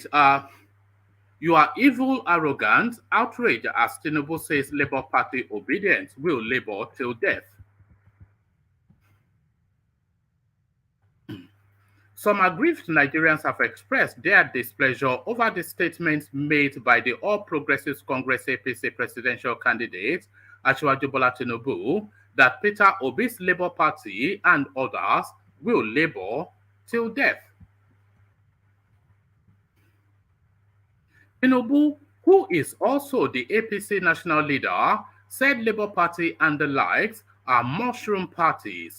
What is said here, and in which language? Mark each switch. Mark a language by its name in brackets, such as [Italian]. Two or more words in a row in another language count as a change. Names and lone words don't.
[English] You are evil, arrogant, outraged as Tinubu says Labour Party obedience will labor till death. Some aggrieved Nigerians have expressed their displeasure over the statements made by the All Progressives Congress APC presidential candidate, Asiwaju Bola Tinubu, that Peter Obi's Labour Party and others will labor till death. Tinubu, who is also the APC national leader, said Labour Party and the likes are mushroom parties.